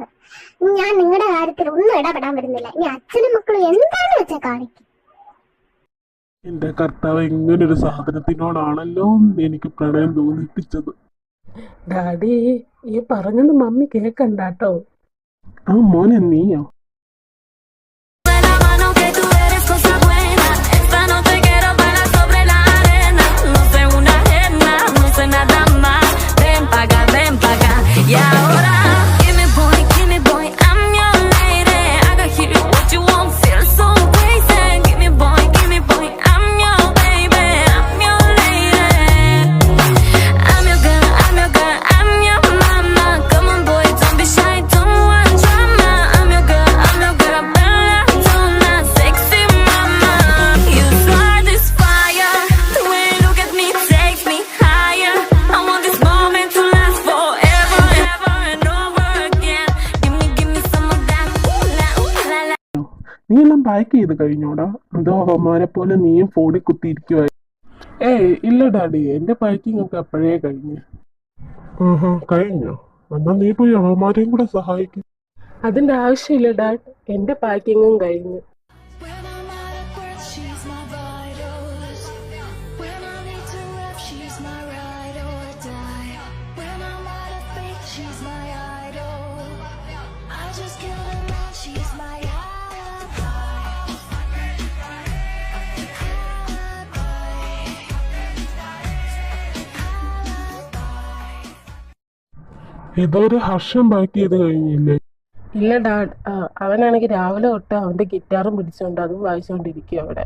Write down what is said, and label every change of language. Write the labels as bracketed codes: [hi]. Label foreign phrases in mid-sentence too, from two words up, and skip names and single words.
[ml] ഞാൻ നിങ്ങളുടെ കാര്യത്തിൽ ഒന്നും ഇടപെടാൻ വരുന്നില്ല. ഇനി അച്ഛനും മക്കളും എന്താന്ന് വെച്ചാൽ കാണിക്കും. എന്റെ കർത്താവ്, ഇങ്ങനൊരു സാധനത്തിനോടാണല്ലോ എനിക്ക് പ്രണയം തോന്നിപ്പിച്ചത്. ഡാഡി, ഈ പറഞ്ഞത് മമ്മി കേക്കണ്ടാട്ടോ. ആ മോനെ, നീയോ? [es] La mano que tú eres cosa buena. Esta noche quiero bailar sobre la arena. No sé una ajena, no sé nada más. Ven pa' acá. Y ahora, [en] give me boy, I'm your lady. I got you, what you want, feel so crazy. Give me boy, I'm your baby, I'm your lady. I'm your girl, I'm your mama. Come on boy, don't be shy, don't want drama. I'm your girl, Bella Donna, sexy mama. You start this fire, the way you look at me takes me higher. I want this moment to last forever, ever and over again. Give me some of that, ooh la la. [ml] നീ എല്ലാം പാക്ക് ചെയ്ത് കഴിഞ്ഞോടാ? അതോ അവന്മാരെ പോലെ നീയും ഫോണിൽ കുത്തിയിരിക്കുവായി? ഇല്ല ഡാഡി, എന്റെ പാക്കിംഗ് ഒക്കെ അപ്പോഴേ കഴിഞ്ഞു. കഴിഞ്ഞോ? എന്നാ നീ പോയി അവന്മാരെയും കൂടെ സഹായിക്കും. അതിന്റെ ആവശ്യമില്ല ഡാഡ്, എന്റെ പാക്കിങ്ങും കഴിഞ്ഞു. [en] When I'm out of breath, she's my vitals. When I need to rest, she's my ride or die. When I'm out of faith, she's my idol. I just kill her now, she's my alibi. [ml] ഇതൊരു ഹർഷം പാക്ക് ചെയ്ത് കഴിഞ്ഞില്ലേ? ഇല്ല ഡാഡ്, അവനാണെങ്കിൽ രാവിലെ തൊട്ട് അവന്റെ ഗിറ്റാറും പിടിച്ചോണ്ട് അതും വായിച്ചോണ്ടിരിക്കും അവിടെ.